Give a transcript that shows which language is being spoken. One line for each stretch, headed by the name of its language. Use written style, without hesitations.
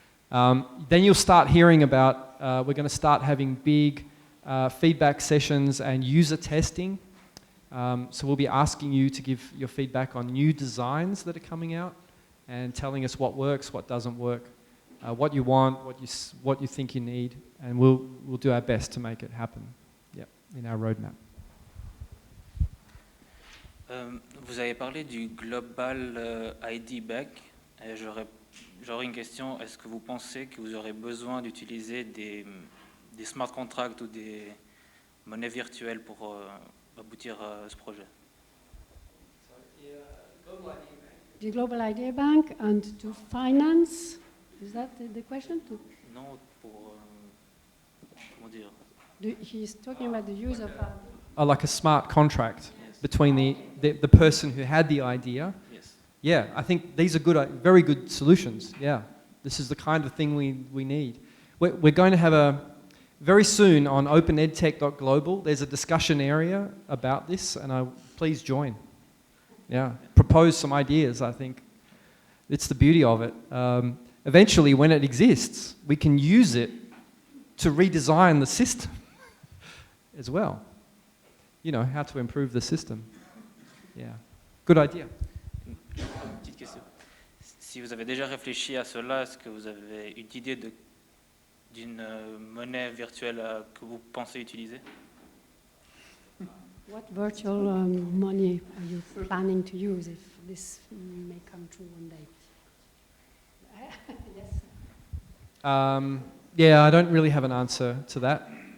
English: Then you'll start hearing about, we're going to start having big feedback sessions and user testing. So we'll be asking you to give your feedback on new designs that are coming out and telling us what works, what doesn't work, what you want, what you think you need, and we'll do our best to make it happen. Yeah, in our roadmap.
French: Vous avez parlé du Global ID Bank. J'aurais une question. Est-ce que vous pensez que vous aurez besoin d'utiliser des smart contracts ou des monnaies virtuelles pour aboutir à ce projet?
English: The Global Idea Bank and to finance, is that the question?
French: Non, pour comment dire?
English: He's talking about the use of like a smart contract. Yes. Between the person who had the idea. Yes. Yeah, I think these are very good solutions. Yeah, this is the kind of thing we need. We're going to have very soon on openedtech.global, there's a discussion area about this, and please join. Yeah, propose some ideas, I think. It's the beauty of it. Eventually, when it exists, we can use it to redesign the system as well. You know, how to improve the system. Yeah, good idea.
French: Une petite question. Si vous avez déjà réfléchi à cela, est-ce que vous avez une idée d'une monnaie virtuelle que vous pensez utiliser?
English: what virtual money are you planning to use if this may come true one day? Yes. Yeah, I don't really have an answer to that.